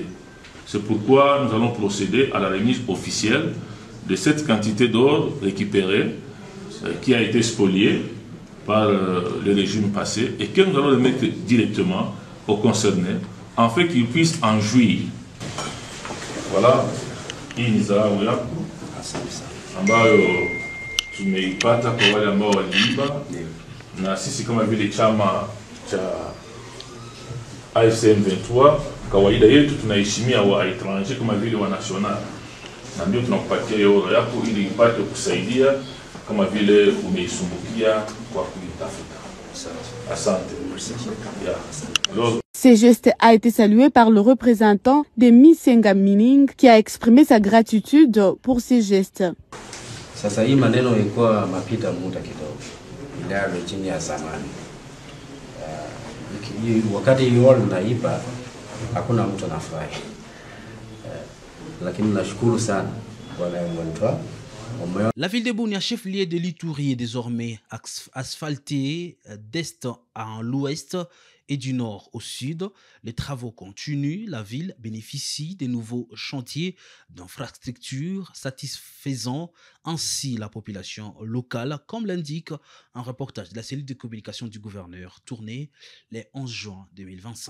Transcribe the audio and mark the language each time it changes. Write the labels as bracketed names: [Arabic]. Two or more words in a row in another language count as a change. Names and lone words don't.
[French] C'est pourquoi nous allons procéder à la remise officielle de cette quantité d'or récupérée qui a été spoliée par le régime passé et que nous allons remettre directement aux concernés afin qu'ils puissent en jouir. [Swahili] Voilà, Inza Oyaku, ambayo tumeipata kwa wale ambao waliiba, na sisi kama vile chama cha AFC M23 kawaida yetu tunaheshimia wa etranger kama vile wa national, na ndio tunakupatia euro yako ili ipate kusaidia kama vile umeisumbukia kwa kuitafuta. Asante. [French] Ce geste a été salué par le représentant de Misenga Mining qui a exprimé sa gratitude pour ces gestes. [Swahili] Sasa hii maneno ilikuwa mapita muda kidogo, ile chini ya zamani. Wakati hiyo naiba hakuna mtu anafurahi. Lakini nashukuru sana bwana M23. [French] La ville de Bunia, chef-lieu de l'Ituri, est désormais asphaltée d'est à l'ouest et du nord au sud. Les travaux continuent. La ville bénéficie de nouveaux chantiers d'infrastructures satisfaisant ainsi la population locale, comme l'indique un reportage de la cellule de communication du gouverneur tourné le 11 juin 2025.